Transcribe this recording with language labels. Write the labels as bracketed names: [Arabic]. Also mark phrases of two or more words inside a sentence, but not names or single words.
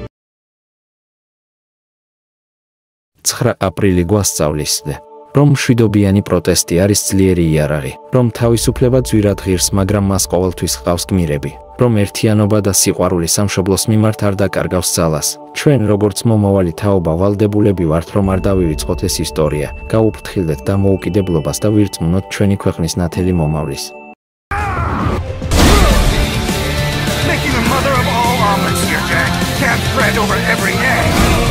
[Georgian] 9 აპრილი გვასწავლის, რომ მშვიდობიანი პროტესტი არის ძლიერი იარაღი, რომ თავისუფლება ძვირად ღირს, მაგრამ მას ყოველთვის ჰყავს გმირები, რომ ერთიანობა და სიყვარული სამშობლოს მიმართ არ დაკარგავს ძალას. ჩვენ, როგორც მომავალი თაობა ვალდებულები ვართ, რომ არ დავივიწყოთ ეს ისტორია, გაუფრთხილდეთ დამოუკიდებლობას და ვირწმუნოთ ჩვენი ქვეყნის ნათელი მომავლის. [English] Making the mother of all omelets here, Jack. Can't spread over every egg.